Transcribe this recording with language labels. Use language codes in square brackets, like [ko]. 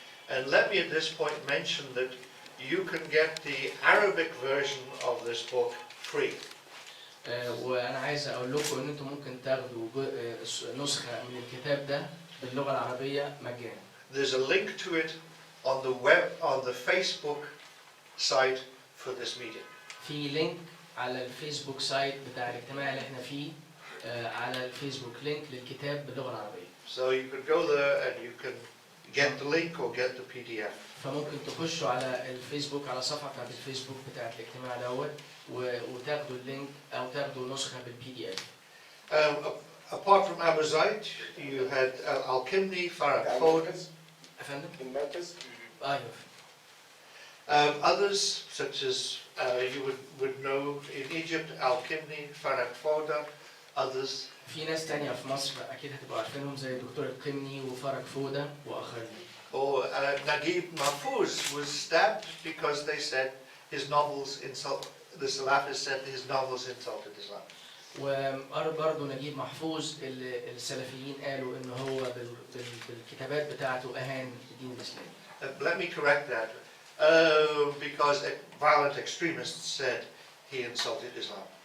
[en] And let me at this point mention that you can get the Arabic version of this book free. [ar] وأنا عايز أقول لكم إن أنتم ممكن تاخدوا نسخة من الكتاب ده باللغة العربية مجانا. [en] There's a link to it on the Facebook site for this meeting. [ar] في لينك على الفيسبوك سايت بتاع الاجتماع اللي احنا فيه على الفيسبوك لينك للكتاب باللغة العربية. [en] So you could go there and you can get the link or get the PDF. [ar] فممكن تخشوا على الفيسبوك على صفحة بتاعت الفيسبوك بتاعت الاجتماع دوت وتاخدوا اللينك أو تاخدوا نسخة بالPDF. [en] Apart from Abu Zaid, you had Al-Kimni, Farag Fawd. [ar] أفندم؟ المركز. أيوه. [en] Others, such as you would know in Egypt, Al-Kimni, Farag Fawda, others. [ar] في ناس تانية في مصر أكيد هتبقوا عارفينهم زي دكتور القمني وفرج فودة وآخرين. [en] Or Naguib Mahfouz was stabbed because they said his novels insult. The Salafists said his novels insulted Islam. [ar] وبرضه نجيب محفوظ السلفيين قالوا ان هو بالكتابات بتاعته اهان الدين الاسلامي. [en] Let me correct that, because violent extremists said he insulted Islam.